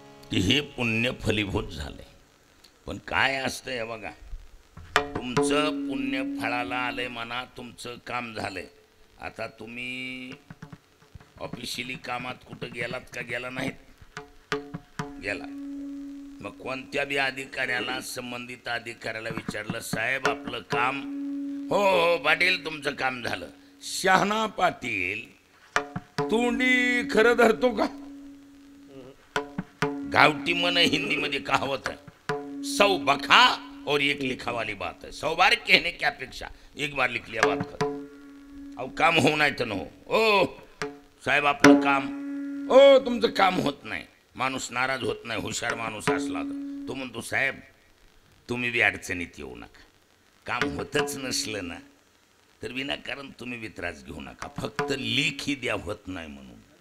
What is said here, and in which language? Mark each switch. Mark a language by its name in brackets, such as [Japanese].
[Marathi] की हे पुण्य फलीभूत झाले पण काय असतंय बघा तुमचं पुण्य फळाला आलंय म्हणा तुमचं काम झालंय आता तुम्ही ऑफिशियली कामात कुठं गेलात का गेला नाहीत गेला मग कोणत्या बी अधिकाऱ्याला संबंधित अधिकाऱ्याला विचारलं साहेब आपलं काम हो हो पाटील तुमचं काम झालं शहाणा पाटील तोंडी खरं धरतो का गावठी मन हिंदी मध्ये [Hindi] कहावत है 100 बखा और 1 लिखा वाली बात है 100 बार कहने की अपेक्षा 1 बार लिख लिया बात कर अब काम हो [Marathi] नाही तर नो ओ साहेब आपलं काम ओ तुमचं काम होत नाही माणूस नाराज होत नाही हुशार माणूस असला तर तो म्हणतो साहेब तुम्ही बी अडचणीत येऊ नका काम होतच नसलं ना तर विनाकारण तुम्ही बी त्रास घेऊ नका फक्त लेखी द्या होत नाही म्हणून